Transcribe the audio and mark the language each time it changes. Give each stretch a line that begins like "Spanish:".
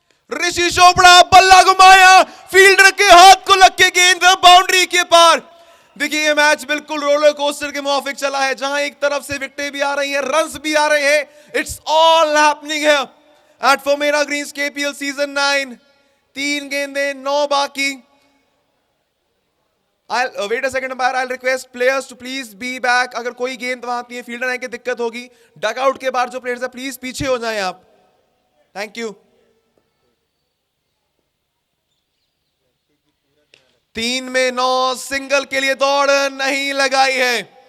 Hindi: ऋषि चोपड़ा बल्ला घुमाया, फील्डर के हाथ को लग के गेंद बाउंड्री के पार. देखिए ये मैच बिल्कुल रोलर कोस्टर के मुआफिक चला है, जहां एक तरफ से विकेटें भी आ रही हैं, रन्स भी आ रहे हैं.
English: It's all happening here at Formera Greens KPL season 9.
Hindi: 3 गेंदें, 9 बाकी.
English: I'll wait a second umpire. I'll request players to please be back.
Hindi: अगर कोई गेंद वहां आती है, फील्डर आने की दिक्कत होगी. डकआउट के बाद जो प्लेयर्स है प्लीज पीछे हो जाएं आप. Thank you. 3 में 9. सिंगल के लिए दौड़ नहीं लगाई है.